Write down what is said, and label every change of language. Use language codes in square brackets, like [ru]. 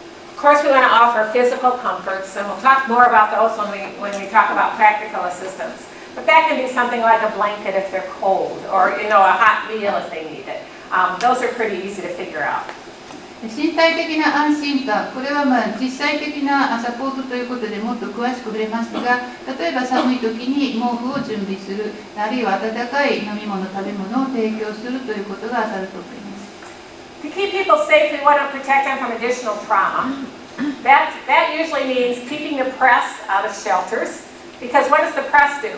[en] Of course, we want to offer physical comforts, and we'll talk more about those when we talk about practical assistance. But that can be something like a blanket if they're cold, or a hot meal if they need it. Those are pretty easy to figure out. [ja] 身体的な安心感、これは実際的なサポートということでもっと詳しく触れますが、例えば寒い時に毛布を準備する、あるいは温かい飲み物、食べ物を提供するということが当たると思います。 [en] To keep people safe, we want to protect them from additional trauma. That usually means keeping the press out of shelters. Because what does the press do?